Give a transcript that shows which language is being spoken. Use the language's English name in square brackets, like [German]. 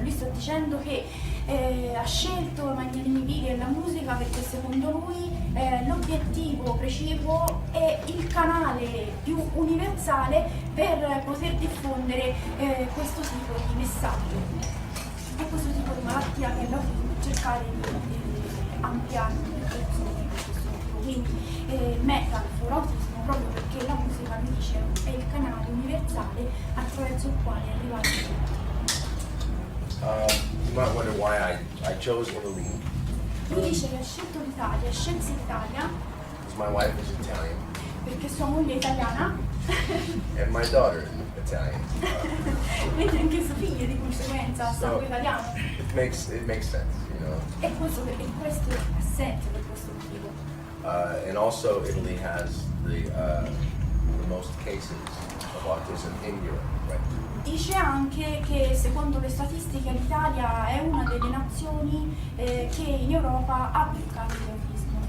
[Italian] Lui sta dicendo che ha scelto Magnanimi Video e la musica perché secondo lui l'obiettivo precipuo è il canale più universale per poter diffondere questo tipo di messaggio. È questo tipo di malattia che l'autismo cercare di ampliare le persone di questo tipo. Quindi metal for autismo proprio perché la musica, mi dice, è il canale universale attraverso il quale arrivare a tutti. [English] You might wonder why I chose Italy. [Italian] Lui dice che ha scelto l'Italia, scelse l'Italia [English] Because my wife is Italian [Italian] perché sua moglie è italiana [English] and my daughter is Italian. [Italian] quindi anche suo figlio di conseguenza ha sangue italiano. [English] It makes sense, you know. [Italian] E questo ha senso per questo motivo. [English] And also Italy has the most cases of autism in Europe, right? [Italian] Dice anche che secondo le statistiche l'Italia è una delle nazioni che in Europa ha più casi di autismo.